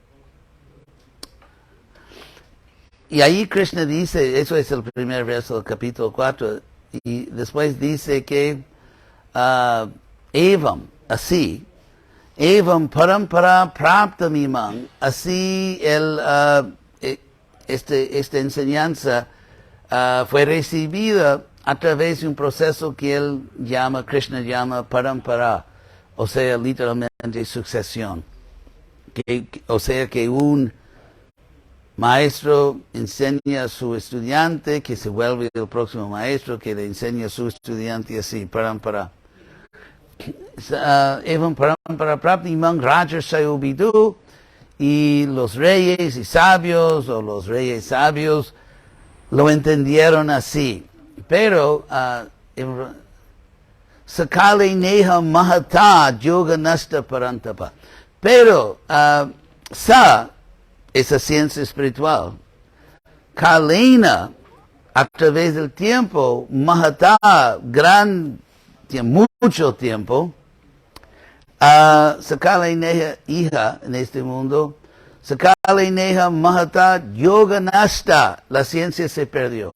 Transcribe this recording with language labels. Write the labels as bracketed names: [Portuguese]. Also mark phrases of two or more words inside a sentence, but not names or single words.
[Spanish] Y ahí Krishna dice, eso es el primer verso del capítulo 4, y después dice que evam, así, [Sanskrit] evam parampara praptam imam, [Spanish] así esta enseñanza fue recibida a través de un proceso que él llama, Krishna llama parampara, o sea, literalmente sucesión. O sea que un maestro enseña a su estudiante, que se vuelve el próximo maestro, que le enseña a su estudiante, así, parampara. [Sanskrit] Evam parampara prapti imam rajasayobidu, [Spanish] y los reyes y sabios, o los reyes sabios, lo entendieron así. Pero, [Sanskrit] sakale neha mahata yoga nasta parantapa. [Spanish] Pero, esa ciencia espiritual, kalena, a través del tiempo, Mahata, mucho tiempo, [Sanskrit] Sakala Neha hija [Spanish] en este mundo, [Sanskrit] Sakala Neha Mahata Yoga Nasta, [Spanish] la ciencia se perdió.